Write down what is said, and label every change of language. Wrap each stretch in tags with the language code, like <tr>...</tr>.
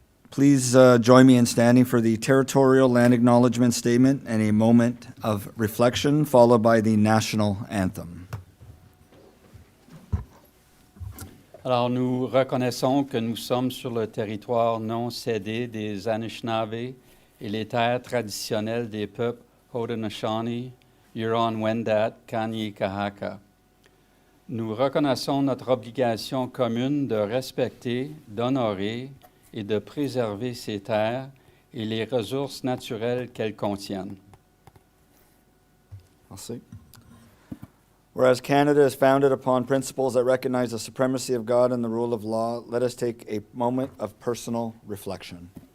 <en>Please join me in standing for the Territorial Land Acknowledgement Statement and a moment of reflection, followed by the National Anthem.</en> <fr>Alors, nous reconnaissons que nous sommes sur le territoire non cédé des Anishinaabe et les terres traditionnelles des peuples Haudenosaunee, Huron-Wendat, Kanien'kehá:ka. Nous reconnaissons notre obligation commune de respecter, d'honorer et de préserver ces terres et les ressources naturelles qu'elles contiennent. Merci.</fr> <en>Whereas Canada is founded upon principles that recognize the supremacy of God and the rule of law, let us take a moment of personal reflection.</en>